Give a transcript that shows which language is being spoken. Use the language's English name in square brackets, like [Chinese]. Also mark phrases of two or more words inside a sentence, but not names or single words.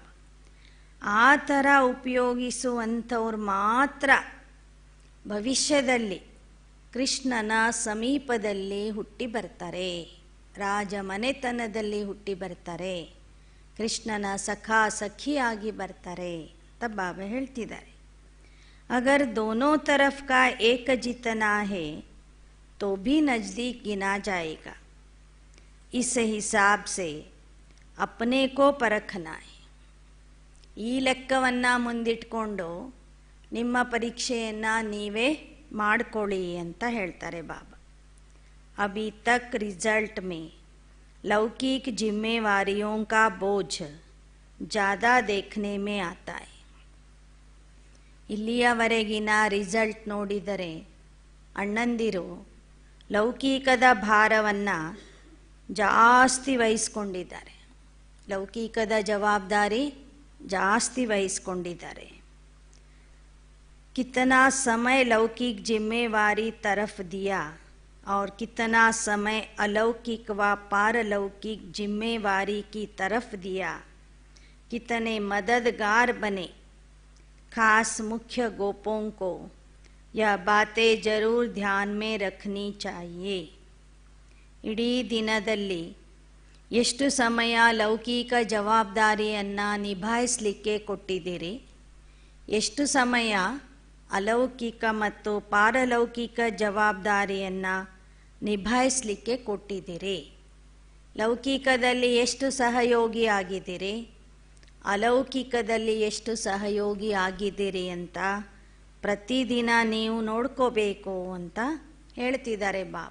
[Kannada] ಆ ಥರ ಉಪಯೋಗಿಸುವಂಥವ್ರು ಮಾತ್ರ ಭವಿಷ್ಯದಲ್ಲಿ ಕೃಷ್ಣನ ಸಮೀಪದಲ್ಲಿ ಹುಟ್ಟಿ ಬರ್ತಾರೆ, ರಾಜಮನೆತನದಲ್ಲಿ ಹುಟ್ಟಿ ಬರ್ತಾರೆ, ಕೃಷ್ಣನ ಸಖಾ ಸಖಿಯಾಗಿ ಬರ್ತಾರೆ ಅಂತ ಬಾಬಾ ಹೇಳ್ತಿದ್ದಾರೆ. [Hindi] अगर दोनों तरफ का एक जितना है तो भी नज़दीक गिना जाएगा. इस हिसाब से अपने को परखना है. [Kannada] ಈ ಲೆಕ್ಕವನ್ನು ಮುಂದಿಟ್ಕೊಂಡು ನಿಮ್ಮ ಪರೀಕ್ಷೆಯನ್ನು ನೀವೇ ಮಾಡ್ಕೊಳ್ಳಿ ಅಂತ ಹೇಳ್ತಾರೆ ಬಾಬಾ. [Hindi] अभी तक रिजल्ट में लौकिक जिम्मेवारियों का बोझ ज़्यादा देखने में आता है. [Kannada] ಇಲ್ಲಿಯವರೆಗಿನ ರಿಸಲ್ಟ್ ನೋಡಿದರೆ ಅಣ್ಣಂದಿರು ಲೌಕಿಕದ ಭಾರವನ್ನು ಜಾಸ್ತಿ ವಹಿಸ್ಕೊಂಡಿದ್ದಾರೆ, ಲೌಕಿಕದ ಜವಾಬ್ದಾರಿ ಜಾಸ್ತಿ ವಹಿಸ್ಕೊಂಡಿದ್ದಾರೆ. [Hindi] कितना समय लौकिक जिम्मेवारी तरफ दिया और कितना समय अलौकिक व पारलौकिक जिम्मेवारी की तरफ दिया, कितने मददगार बने. खास मुख्य गोपों को यह बातें जरूर ध्यान में रखनी चाहिए. [Kannada] ಇಡೀ ದಿನದಲ್ಲಿ ಎಷ್ಟು ಸಮಯ ಲೌಕಿಕ ಜವಾಬ್ದಾರಿಯನ್ನು ನಿಭಾಯಿಸಲಿಕ್ಕೆ ಕೊಟ್ಟಿದ್ದೀರಿ, ಎಷ್ಟು ಸಮಯ ಅಲೌಕಿಕ ಮತ್ತು ಪಾರಲೌಕಿಕ ಜವಾಬ್ದಾರಿಯನ್ನು ನಿಭಾಯಿಸಲಿಕ್ಕೆ ಕೊಟ್ಟಿದ್ದೀರಿ, ಲೌಕಿಕದಲ್ಲಿ ಎಷ್ಟು ಸಹಯೋಗಿ ಆಗಿದ್ದೀರಿ, ಅಲೌಕಿಕದಲ್ಲಿ ಎಷ್ಟು ಸಹಯೋಗಿ ಆಗಿದ್ದೀರಿ ಅಂತ ಪ್ರತಿದಿನ ನೀವು ನೋಡ್ಕೋಬೇಕು ಅಂತ ಹೇಳ್ತಿದ್ದಾರೆ ಬಾಬಾ.